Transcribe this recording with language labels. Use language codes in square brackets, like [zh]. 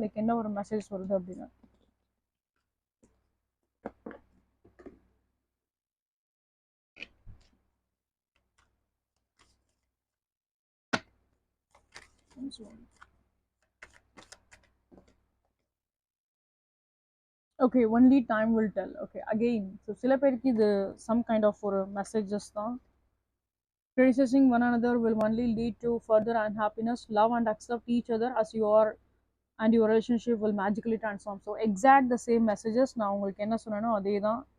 [ta] Like என்ன ஒரு message வருது அப்படின்னா, okay [en] Only time will tell. [ta] Okay again so சில பேருக்கு இது சம் கைண்ட் ஆஃப் ஒரு மெசேஜஸ் தான். [en] Criticizing one another will only lead to further unhappiness. Love and accept each other as you are, and your relationship will magically transform. So exact the same messages [ta] நான் உங்களுக்கு என்ன சொன்னேனோ அதே தான்.